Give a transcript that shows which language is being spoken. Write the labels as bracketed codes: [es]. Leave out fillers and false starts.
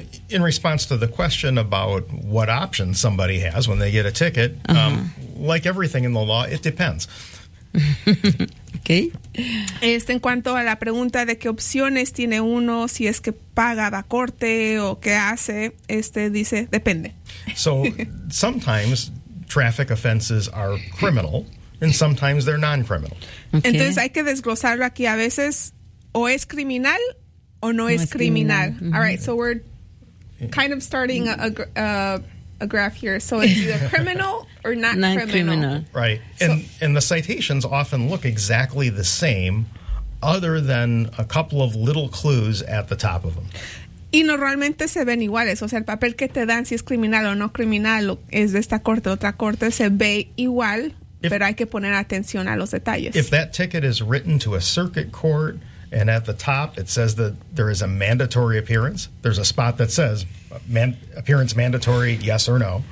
[en] In response to the question about what options somebody has when they get a ticket, like everything in the law, it depends. Okay. [es] En cuanto a la pregunta de qué opciones tiene uno, si es que paga la corte o qué hace, dice, depende. [en] So, sometimes traffic offenses are criminal and sometimes they're non-criminal. [es] Okay. Entonces hay que desglosarlo aquí. A veces o es criminal o no es criminal. Mm-hmm. [en] All right, so we're kind of starting a graph here. So it's either criminal or not criminal. Right. And the citations often look exactly the same other than a couple of little clues at the top of them. [es] Y normalmente se ven iguales. O sea, el papel que te dan si es criminal o no criminal es de esta corte o otra corte, se ve igual, pero hay que poner atención a los detalles. [en] If that ticket is written to a circuit court and at the top it says that there is a mandatory appearance, there's a spot that says appearance mandatory, yes or no.